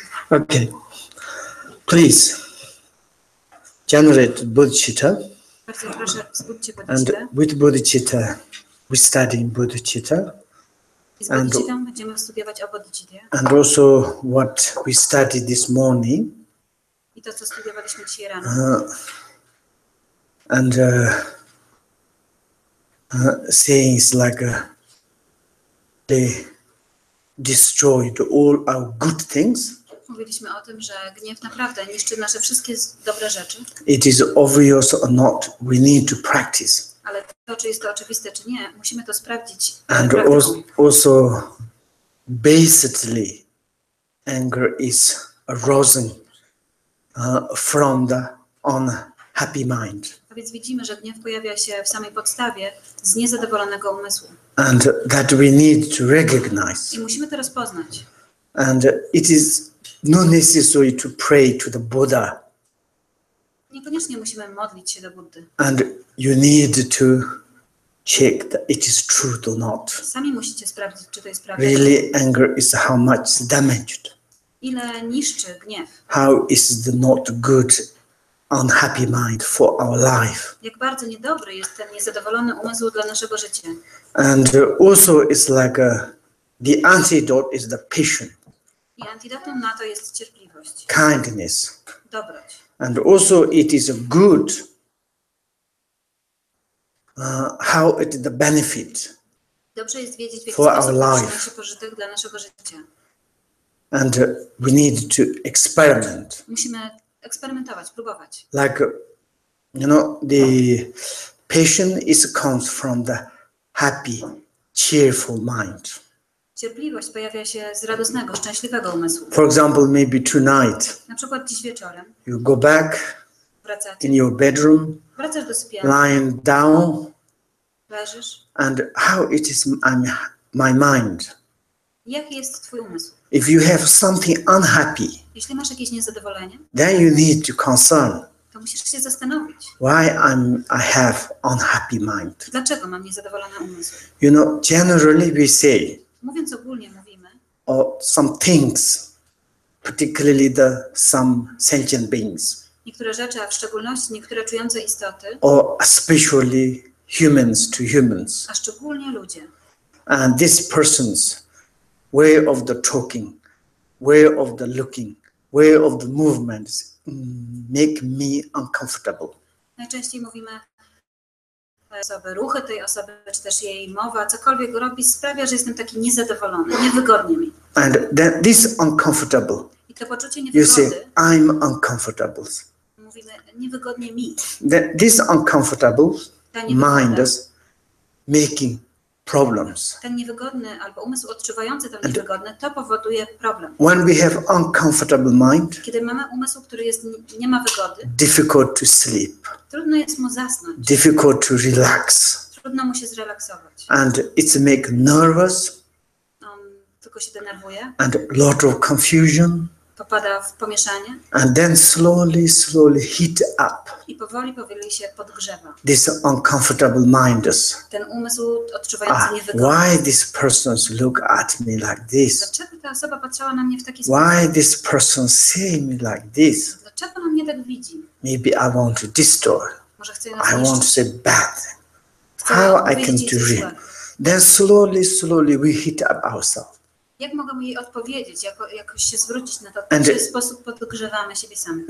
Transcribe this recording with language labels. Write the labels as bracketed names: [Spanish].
[English] Okay, please generate bodhicitta, [Polish] Bardzo proszę, wzbudźcie [English] and [Polish] bodhicittę. [English] with bodhicitta we study bodhicitta, [Polish] I z bodhicittą będziemy studiować o bodhicittie. [English] and also what we studied this morning, [Polish] I to, co studiowaliśmy dzisiaj rano. [English] and sayings like they destroyed all our good things. [Polish] Mówiliśmy o tym, że gniew naprawdę niszczy nasze wszystkie dobre rzeczy, [English] It is obvious or not, we need to practice. [Polish] ale to, czy jest to oczywiste, czy nie, musimy to sprawdzić [English] And [Polish] praktyką. [English] also, basically, anger is arising from the unhappy mind. [Polish] A więc widzimy, że gniew pojawia się w samej podstawie z niezadowolonego umysłu. [English] And that we need to recognize. [Polish] I musimy to rozpoznać. [English] And it is not necessary to pray to the Buddha. [Polish] Niekoniecznie musimy modlić się do Buddy. [English] And you need to check that it is truth or not. [Polish] Sami musicie sprawdzić, czy to jest prawda. [English] Really, anger is how much damaged. [Polish] Ile niszczy gniew. [English] How is the not good, unhappy mind for our life. [Polish] Jak bardzo niedobry jest ten niezadowolony umysł dla naszego życia. [English] And also it's like the antidote is the patience, [Polish] I antidotum na to jest cierpliwość, [English] kindness. [Polish] dobroć. [English] And also it is good how it is the benefit. [Polish] Dobrze jest wiedzieć, w jaki [English] For our [Polish] sposób [English] life. [Polish] przynosi pożytek dla naszego życia. [English] And we need to experiment. [Polish] Musimy eksperymentować, próbować. [English] Like, you know, the patience comes from the happy, cheerful mind. [Polish] Cierpliwość pojawia się z radosnego, szczęśliwego umysłu. [English] For example, maybe tonight [Polish] Na przykład dziś wieczorem [English] you go back [Polish] wracacie, [English] in your bedroom, [Polish] wracasz do sypialni, [English] lying down, [Polish] leżysz. [English] and how it is my mind. [Polish] Jaki jest twój umysł? [English] If you have something unhappy, [Polish] Jeśli masz jakieś niezadowolenie, [English] then you need to concern [Polish] to musisz się zastanowić, [English] why I have unhappy mind. [Polish] dlaczego mam niezadowolony umysł. [English] You know, generally we say, [Polish] Mówiąc ogólnie mówimy, [English] or some things, particularly some sentient beings, [Polish] niektóre rzeczy, a w szczególności niektóre czujące istoty, [English] or especially humans to humans, [Polish] a szczególnie ludzie. [English] and this person's way of the talking, way of the looking, way of the movements make me uncomfortable. [Polish] Najczęściej mówimy osoby, ruchy tej osoby, czy też jej mowa, cokolwiek robi, sprawia, że jestem taki niezadowolony, niewygodnie mi. [English] And then this uncomfortable, [Polish] I to poczucie [English] you say, [Polish] niewygody, [English] I'm uncomfortable. [Polish] mówimy niewygodnie mi. [English] This uncomfortable [Polish] Ta [English] mind [Polish] niewygoda, [English] is making problems. [Polish] ten niewygodny albo umysł odczuwający to niewygodne, to powoduje problem. [English] When we have uncomfortable mind, [Polish] Kiedy mamy umysł, który jest, nie ma wygody, [English] difficult to sleep, [Polish] trudno jest mu zasnąć, [English] difficult to relax, [Polish] trudno mu się zrelaksować. [English] and it's make nervous [Polish] On tylko się denerwuje, [English] and lot of confusion, [Polish] popada w pomieszanie [English] and then slowly heat up. [Polish] i powoli się podgrzewa. [English] This uncomfortable mind is, [Polish] Ten umysł odczuwający niewygodę. [English] why this persons look at me like this? [Polish] Dlaczego ta osoba patrzyła na mnie w taki sposób? [English] Why this person see me like this? [Polish] Dlaczego na mnie tak widzi? [English] Maybe I want to destroy. [Polish] Może chce [English] I [Polish] nas [English] want to [Polish] zniszczyć. [English] say bad thing. [Polish] Chce [English] How I can [Polish] powiedzieć [English] do [Polish] coś [English] it? [Polish] złego. [English] Then slowly we heat up ourselves. [Polish] Jak mogę jej odpowiedzieć, jakoś się zwrócić na to, w [English] And [Polish] jaki sposób podgrzewamy siebie sami.